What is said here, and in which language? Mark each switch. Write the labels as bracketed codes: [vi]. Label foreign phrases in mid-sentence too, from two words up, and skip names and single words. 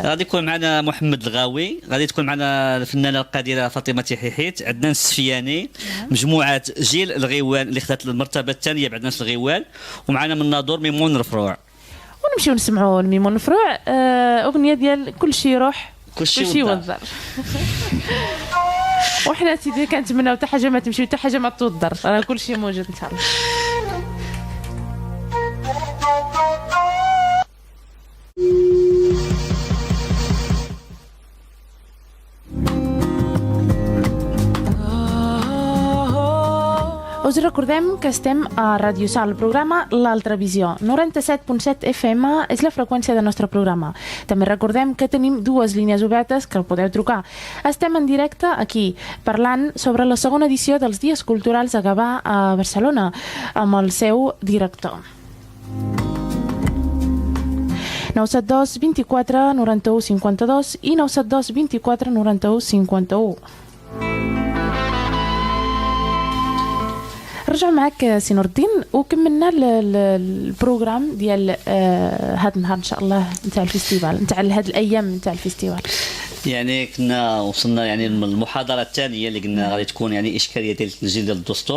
[ar] غادي يكون معنا محمد الغاوي غادي تكون معنا الفنانه القديره فاطمه تحيحيت عدنان السفياني مجموعه جيل الغيوان اللي خدات المرتبه الثانيه بعد ناس الغيوان ومعنا من ناظور ميمون الفروع ونمشيو نسمعوا ميمون الفروع اغنيه ديال كلشي يروح كلشي والدار. وحنا سيدي كنتمناو حتى حاجه ما تمشي حتى حاجه ما توضر راه كلشي موجود ان شاء الله. [ca] Us recordem que estem a Radio Sal, el programa L'Altra Visió. 97.7 FM és la freqüència del nostre programa. També recordem que tenim dues línies obertes que el podeu trucar. Estem en directe aquí, parlant sobre la segona edició dels Dies Culturals a Gavà a Barcelona, amb el seu director. 972 24 91 52 i 972 24 91 51. [ar] رجع معك سي نور الدين وكملنا البروغرام ديال هذا النهار ان شاء الله نتاع الفيستيفال نتاع هذه الايام نتاع الفيستيفال. يعني كنا وصلنا يعني المحاضره الثانيه اللي قلنا غادي تكون يعني اشكاليه ديال التسجيل ديال الدستور.